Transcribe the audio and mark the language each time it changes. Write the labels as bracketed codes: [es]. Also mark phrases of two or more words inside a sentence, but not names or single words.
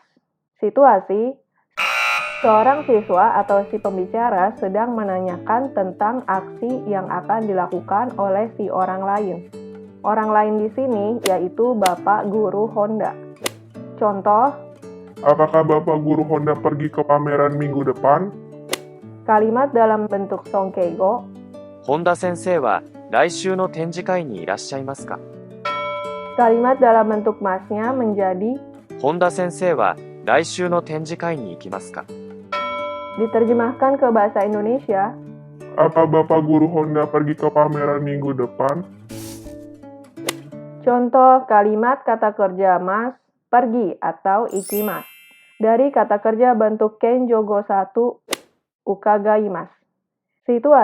[id] Situasi: seorang siswa atau si pembicara sedang menanyakan tentang aksi yang akan dilakukan oleh si orang lain. Orang lain di sini yaitu Bapak Guru Honda. Contoh, apakah Bapak Guru Honda pergi ke pameran minggu depan? kalimat dalam bentuk Sonkeigo. [ja] 本田先生は来週の展示会にいらっしゃいますか? [id] Kalimat dalam bentuk masnya menjadi [ja] 本田先生は来週の展示会に行きますか? [id] diterjemahkan ke bahasa Indonesia. Apa Bapak Guru Honda pergi ke pameran minggu depan? Contoh kalimat kata kerja mas pergi atau ikimasu dari kata kerja bentuk Kenjogo 1 ukagaimasu.